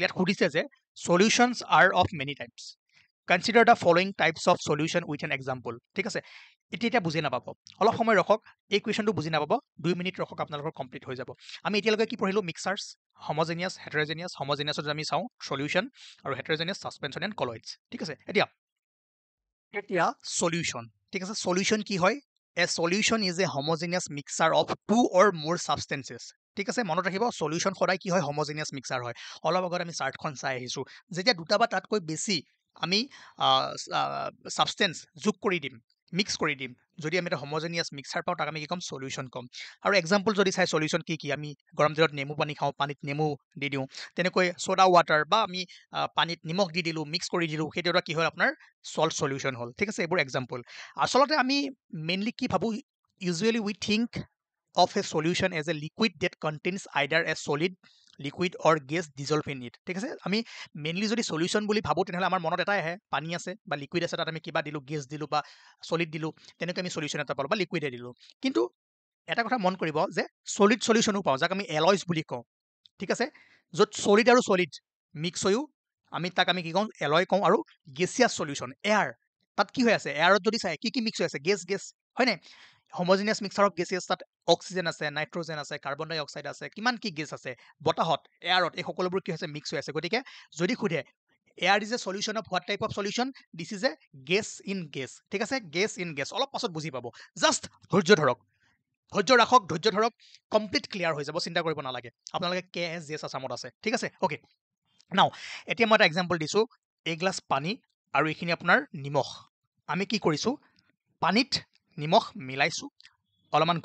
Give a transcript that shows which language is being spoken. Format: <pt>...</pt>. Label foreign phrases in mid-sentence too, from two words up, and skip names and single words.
<as>ইয়াত সুধিছে যে</as> <en>solutions are of many types consider the following types of solution with an example</en> <as>ঠিক আছে এতিয়া বুজি নাপাব অলপ সময় ৰখক এই কুৱেশ্যনটো বুজি নাপাব 2 মিনিট ৰখক আপোনালোকৰ কমপ্লিট হৈ যাব আমি এতিয়ালৈকে কি পঢ়িলোঁ মিক্সাৰ্ছ</as> <en>homogenious heterogeneous homogenious</en> <as>আমি চাওঁ সলিউশন আৰু</as> <en>heterogeneous suspension and colloids</en> <as>ঠিক আছে এতিয়া সলিউশন ঠিক আছে সলিউশন কি হয়</as> <en>A solution is a homogeneous mixture of two or more substances.</en> <as>ঠিক আছে মনত ৰাখিব সলিউশন সদায় কি হয়</as> <en>homogeneous mixture</en> <as>হয় অলপ আগত আমি চাৰ্টখন চাই আহিছোঁ যেতিয়া দুটা বা তাতকৈ বেছি আমি সাবষ্টেন্স যোগ কৰি দিম মিক্স কৰি দিম যদি আমি এটা</as> <en>homogeneous mixture</en> <as>পাওঁ তাক আমি কি ক'ম সলিউশন ক'ম আৰু এক্সাম্পল যদি চাই সলিউশন কি আমি গৰম দিনত নেমু পানী খাওঁ পানীত নেমু দি দিওঁ তেনেকৈ</as> <en>soda water</en> <as>বা আমি পানীত নিমখ দি দিলোঁ মিক্স কৰি দিলোঁ সেইটো এটা কি হয় আপোনাৰ</as> <en>salt solution</en> <as>হ'ল ঠিক আছে এইবোৰ এক্সাম্পল আচলতে আমি মেইনলি কি ভাবোঁ</as> <en>usually we think of a solution as a liquid that contains either a solid liquid or gas dissolved in it</en> <as>ঠিক আছে আমি মেইনলি যদি সলিউশন বুলি ভাবোঁ তেনেহ'লে আমাৰ মনত এটাই আহে পানী আছে বা লিকুইড আছে তাত আমি কিবা দিলোঁ গেছ দিলোঁ বা সলিড দিলোঁ তেনেকৈ আমি সলিউশন এটা পালোঁ বা লিকুইডে দিলোঁ কিন্তু এটা কথা মন কৰিব যে সলিড সলিউশনো পাওঁ যাক আমি এলয়ছ বুলি কওঁ ঠিক আছে য'ত সলিড আৰু সলিড মিক্স হৈও আমি তাক আমি কি কওঁ এলয় কওঁ আৰু</as> <en>gaseous solution</en> <as>এয়াৰ তাত কি হৈ আছে এয়াৰত যদি চাই কি মিক্স হৈ আছে গেছ হয়নে</as> <en>homogeneous mixture of gases</en> <as>তাত অক্সিজেন আছে নাইট্ৰজেন আছে</as> <en>carbon dioxide</en> <as>আছে কিমান কি গেছ আছে বতাহত এয়াৰত এই সকলোবোৰ কি হৈছে মিক্স হৈ আছে গতিকে যদি সোধে</as> <en>air is a solution of what type of solution this is a gas in gas</en> <as>ঠিক আছে</as> <en>gas in gas</en> <as>অলপ পাছত বুজি পাব জাষ্ট ধৈৰ্য ধৰক ধৈৰ্য ৰাখক ধৈৰ্য ধৰক</as> <en>complete clear</en> <as>হৈ যাব চিন্তা কৰিব নালাগে আপোনালোকে KSJS আছামত আছে ঠিক আছে</as> <en>okay now</en> <as>এতিয়া মই এটা এক্সাম্পল দিছোঁ এগিলাছ পানী আৰু এইখিনি আপোনাৰ নিমখ আমি কি কৰিছোঁ পানীত নিমখ মিলাইছোঁ অলপমান</as>